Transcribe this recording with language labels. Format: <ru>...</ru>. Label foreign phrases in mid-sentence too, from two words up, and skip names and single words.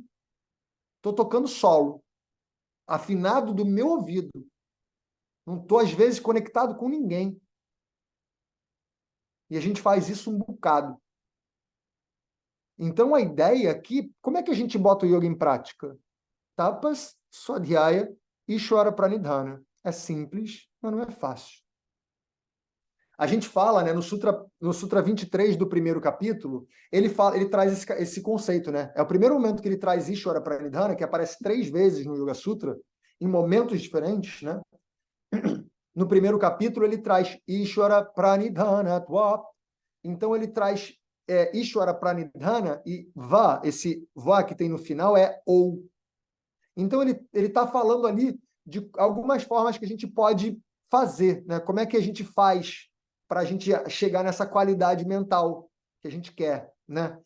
<pt>Estou tocando solo. Afinado do meu ouvido. Não estou, às vezes, conectado com ninguém. E a gente faz isso um bocado. Então, a ideia aqui... Como é que a gente bota o yoga em prática?</pt> <sa>तपः, स्वाध्याय e ईश्वर प्रणिधान.</sa> <pt>É simples, mas não é fácil. A gente fala, né, no Sutra 23 do primeiro capítulo, ele traz esse conceito, né? É o primeiro momento que ele traz</pt> <sa>ईश्वर प्रणिधान,</sa> <pt>que aparece 3 vezes no Yoga Sutra, em momentos diferentes, né? No primeiro capítulo, ele traz</pt> <sa>ईश्वर प्रणिधान त्वप्.</sa> <pt>Então, ele traz</pt> <sa>ईश्वर प्रणिधान</sa> <pt>e va, esse va que tem no final é ou. Então, ele está falando ali de algumas formas que a gente pode fazer, né? Como é que a gente faz para a gente chegar nessa qualidade mental que a gente quer, né?</pt>